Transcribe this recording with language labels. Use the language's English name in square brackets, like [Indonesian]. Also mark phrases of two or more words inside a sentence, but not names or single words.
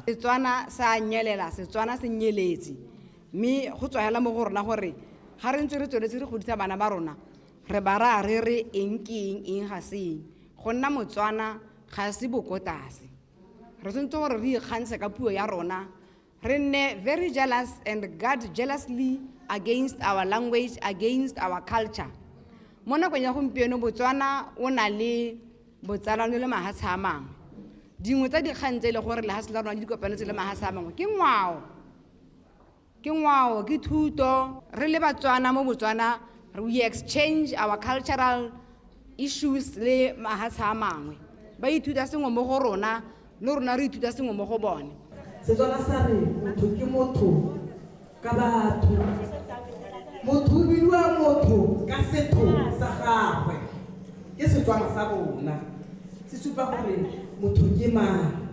[Tswana] Setswana sa nyelela, Setswana se nyeletsi mme go tswela mo go rona gore ga re ntse re tsweletse re godisa bana ba rona re ba ra re eng ke eng ga se go nna Motswana ga se bokotase. Re sentse gore re ikgantshe ka puo ya rona re nne [English] very jealous and guard jealously against our language, against our culture. [Tswana] Mo nakong ya gompieno Botswana o na le botsalano le mahatsha a mangwe. Dingwe tsa dikgang tse le gore le hasela rona di kopanetse le mahatsha a mangwe ke ngwao ke thuto. Re le Batswana mo Botswana [English] we exchange our cultural issues [Tswana] le mahatsha a mangwe. Ba ithuta sengwe mo go rona le rona re ithuta sengwe mo go bone. Setswana sa re motho ke motho ka batho, motho bidiwa motho ka setho sa gagwe. Ke Setswana sa bona se supa gore motho ke mang.